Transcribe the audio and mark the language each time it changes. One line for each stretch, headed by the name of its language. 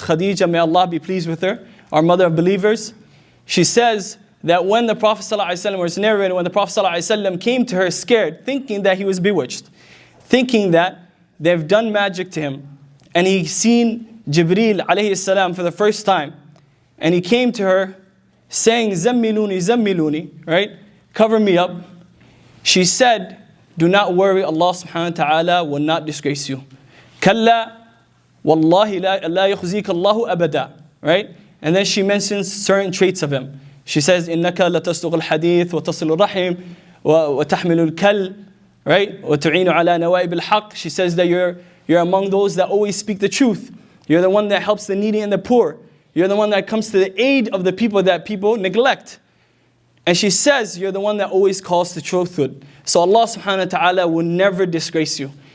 English: Khadijah, may Allah be pleased with her, our mother of believers. She says that when the Prophet ﷺ was narrated, when the Prophet ﷺ came to her scared, thinking that he was bewitched, thinking that they've done magic to him, and he seen Jibreel alayhi salam for the first time, and he came to her saying,
Arabic: Zammiluni, Zammiluni,
English: right? Cover me up. She said, do not worry, Allah subhanahu wa ta'ala will not disgrace you.
Arabic: Kalla, wallahi la yukhzika Allahu abada,
English: right? And then she mentions certain traits of him. She says,
Arabic: إِنَّكَ لَتَصْدُقُ الْحَدِيث وَتَصِلُ الرَّحِيمِ وَتَحْمِلُ الْكَلِّ,
English: right?
Arabic: وَتُعِينُ عَلَى نَوَائِبِ الْحَقِّ.
English: She says that you're among those that always speak the truth. You're the one that helps the needy and the poor. You're the one that comes to the aid of the people that people neglect. And she says, you're the one that always calls to truthhood. So Allah subhanahu wa ta'ala will never disgrace you.